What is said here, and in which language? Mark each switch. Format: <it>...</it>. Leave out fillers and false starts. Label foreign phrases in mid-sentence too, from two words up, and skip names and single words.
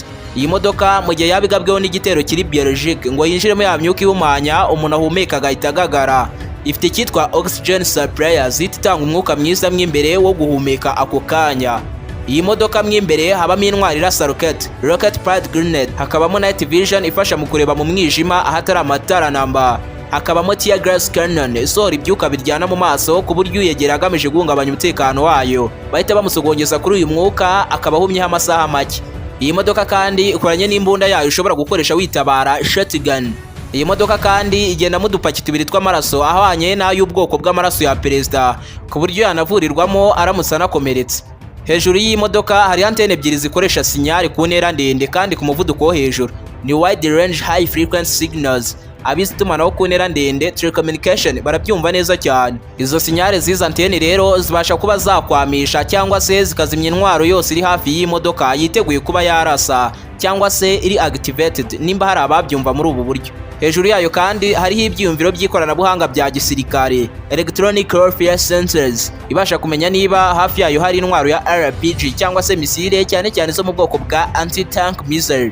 <rw>Iyi modoka mu gihe yabigabweho n'igitero kiri Belgique ngo yinjiremo ya myuka ihumanya umuntu ahumeka agahita agagara. Ifite icyitwa</rw> <en>oxygen suppliers</en> <rw>itanga umwuka mwiza mw'imbere wo guhumeka ako kanya. Iyi modoka mw'imbere habamo intwari irasa</rw> <en>rocket pad grenade,</en> <rw>hakabamo</rw> <en>night vision</en> <rw>ifasha mu kureba mu mwijima ahatari amatara namba, hakabamo</rw> <en>tear gas cannon</en> <rw>isohora ibyuka biryana mu maso ku buryo uyegera agamije guhungabanya umutekano wayo bahita bamusogongeza kuri uyu mwuka akaba ahumyeho amasaha make. Iyi modoka kandi ikoranye n'imbunda yayo ushobora gukoresha witabara shotgun. Iyi modoka kandi igendamo udupaki 2 tw'amaraso ahwanye n'ay'ubwoko bw'amaraso ya perezida, ku buryo yanavurirwamo aramutse anakomeretse. Hejuru y'iyi modoka hari antene 2 zikoresha sinyari ku ntera ndende kandi ku muvuduko wo hejuru.</rw> <en>Ni wide range high frequency signals.</en> <rw>Abizi itumanaho ku ntera ndende telecommunication barabyumva neza cyane. Izo sinyari z'izo antene rero zibasha kuba zakwamisha cyangwa se zikazimya intwaro yose iri hafi y'iyi modoka yiteguye kuba yarasa cyangwa se iri activated nimba hari ababyumva muri ubu buryo. Hejuru yayo kandi hariho ibyiyumviro by'ikoranabuhanga bya gisirikare,</rw> <en>electronic warfare sensors,</en> <rw>ibasha kumenya niba hafi yayo hari intwaro ya RPG cyangwa se misile cyane cyane zo mu bwoko bwa</rw> <en>anti-tank missile.</en>